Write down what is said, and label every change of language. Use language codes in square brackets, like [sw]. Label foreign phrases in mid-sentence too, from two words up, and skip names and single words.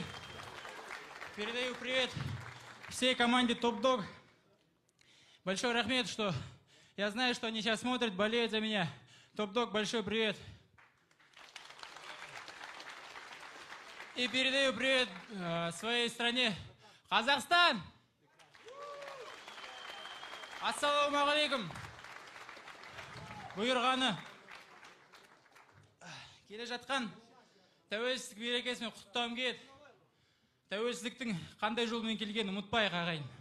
[ru] Передаю привет всей команде Топ Дог. Большой рахмет, что я знаю, что они сейчас смотрят, болеют за меня. Топ Дог, большой привет. И передаю привет своей стране Казахстан. [ar] السلام عليكم. [kk] Бұйырғаны келе жатқан тәуелсіздік мерекесімен құттықтауым келеді. Тәуелсіздіктің қандай жолмен келгенін ұмытпайық, ағайын.